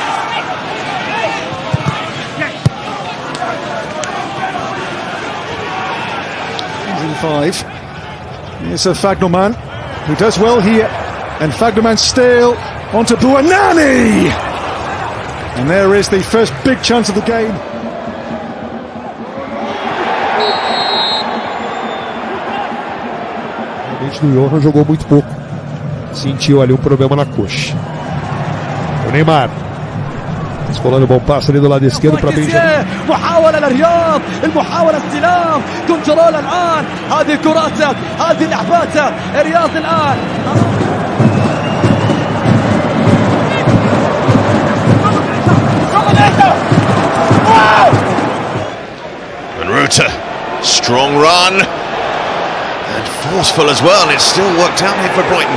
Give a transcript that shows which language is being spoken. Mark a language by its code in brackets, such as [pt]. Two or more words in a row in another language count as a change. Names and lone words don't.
[en] 105. Here's a Fagnoman, who does well here, and Fagnoman still onto Buonanni, and there is the first big chance of the game. [pt] O Johan jogou muito pouco, sentiu ali um problema na coxa. O Neymar escolando o bom passe ali do lado esquerdo para Benjamin. [ar] محاولة للرياض، المحاولة استلام، كنترول الآن، هذه كراته، هذه لعباته، الرياض الآن. [en] And Ruta, strong run. And forceful as well, and it's still worked out here for Brighton.